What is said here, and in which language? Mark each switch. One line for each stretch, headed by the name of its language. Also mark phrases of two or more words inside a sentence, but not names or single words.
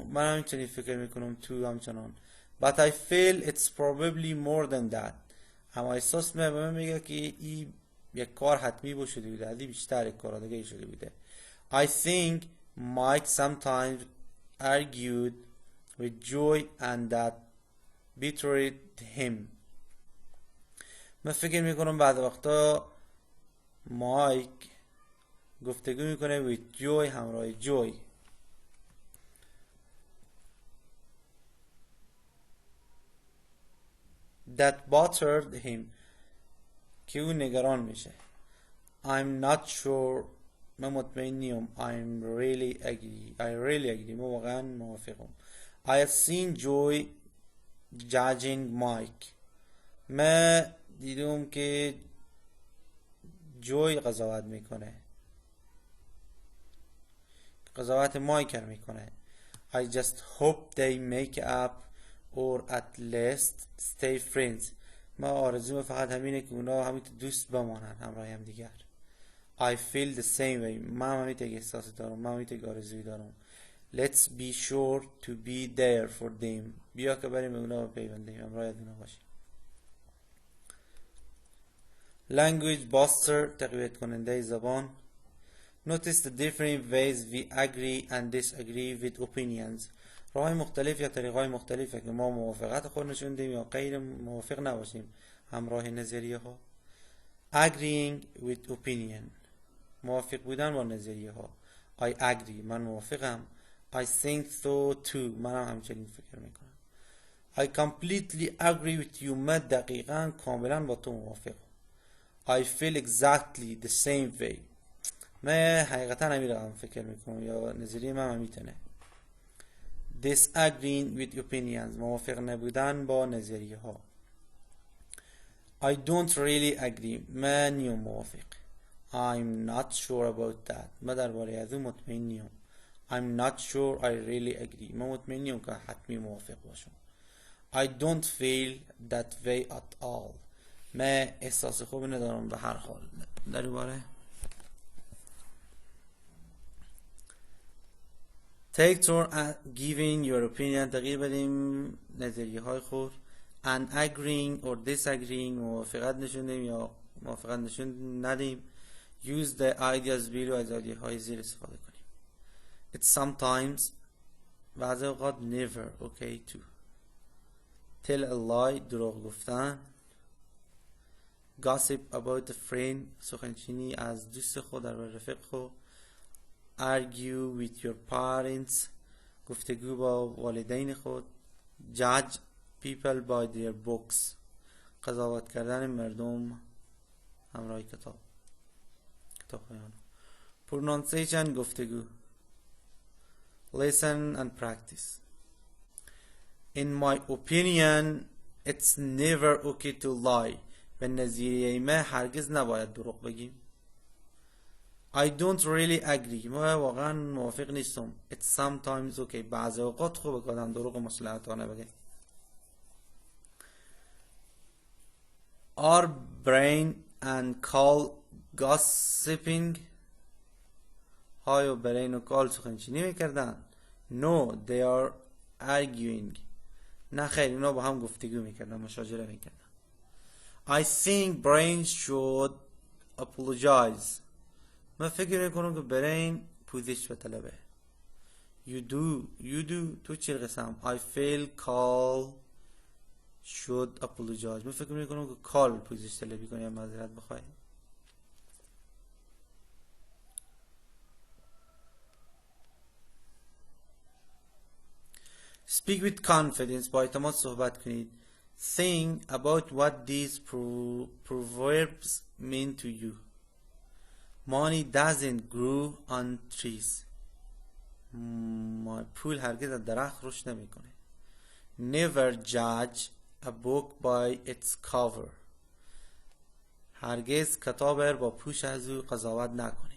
Persian: من همچنین فکر میکنم تو همچنان.
English: But I feel it's probably more than that.
Persian: اما احساس به من میگه که این یک کار حتمی با شده بوده. علی بیشتر کار دیگه شده بوده.
English: I think Mike sometimes argued with Joy and that betrayed him.
Persian: من فکر میکنم بعد وقتا مایک گفتگو میکنه
English: with Joy
Persian: همراه جوی.
English: that bothered him
Persian: که اون نگران میشه.
English: I'm not sure
Persian: من مطمئن نیم.
English: I really agree
Persian: من واقعا موافقم.
English: I have seen Joy judging Mike.
Persian: من دیدم که جوی قضاوت میکنه، قضاوت مایک میکنه.
English: I just hope they make up or at least stay friends.
Persian: ما آرزوم فقط همینه که اونا همینطور دوست بمانن همراه هم دیگر.
English: I feel the same way.
Persian: من همینطور احساس دارم، من همینطور آرزوی دارم.
English: Let's be sure to be there for them.
Persian: بیا که بریم به اونا پیوندیم، همراه اونا باشیم.
English: Language booster
Persian: تقویت کننده زبان.
English: Notice the different ways we agree and disagree with opinions.
Persian: راه‌های مختلف یا طریق‌های مختلفه که ما موافقت خود نشون دیم یا غیر موافق نباشیم همراه نظریه ها.
English: Agreeing with opinion
Persian: موافق بودن با نظریه ها.
English: I agree
Persian: من موافقم.
English: I think so too
Persian: من همچنین فکر میکنم.
English: I completely agree with you
Persian: من دقیقاً کاملا با تو موافقم.
English: I feel exactly the same way
Persian: من حقیقتا همین رقم فکر میکنم یا نظریه من همیتونه.
English: Disagreeing with opinions
Persian: موافق نبودن با نظریه ها.
English: I don't really agree
Persian: من نیم موافق.
English: I'm not sure about that
Persian: من درباره از اون مطمئن نیم.
English: I'm not sure I really agree
Persian: من مطمئن نیم که حتمی موافق باشم.
English: I don't feel that way at all
Persian: من احساس خوبی ندارم به هر حال در این باره.
English: take turn giving your opinion،
Persian: تغییر بدیم نظریه های خود.
English: and agreeing or disagreeing،
Persian: موافقت نشون دهیم یا موافقت نشون ندیم.
English: use the ideas below،
Persian: از ایده های زیر استفاده کنیم.
English: it's sometimes،
Persian: بعضی اوقات
English: never okay to tell a lie،
Persian: دروغ گفتن.
English: gossip about a friend،
Persian: سخنچینی از دوست خود در رفیق خود.
English: argue with your parents،
Persian: گفتگو با والدین خود.
English: judge people by their books،
Persian: قضاوت کردن مردم همراه کتاب بیان.
English: pronunciation، گفتگو. listen and practice. in my opinion it's never okay to lie،
Persian: به نظریه من هرگز نباید دروغ بگیم.
English: I don't really agree،
Persian: ما واقعا موافق نیستم.
English: it's sometimes okay،
Persian: بعضی اوقات خوبه که آدم دروغ مصلحتانه بگه.
English: are brain and call gossiping،
Persian: های و برین و کال سخنچینی میکردن.
English: no they are arguing،
Persian: نه خیر اینا با هم گفتگو میکردن، مشاجره میکردن.
English: I think brain should apologize،
Persian: من فکر میکنم که برین پوزش بطلبه.
English: you do
Persian: تو چی قسم.
English: I feel call should apologize،
Persian: من فکر میکنم که کال پوزش طلبی کنه یا معذرت بخواه.
English: speak with confidence،
Persian: با اعتماد صحبت کنید.
English: think about what these proverbs mean to you. money doesn't grow on trees،
Persian: پول هرگز از درخت رشد نمیکنه.
English: never judge a book by its cover،
Persian: هرگز کتاب را با پوش از او قضاوت نکنیم.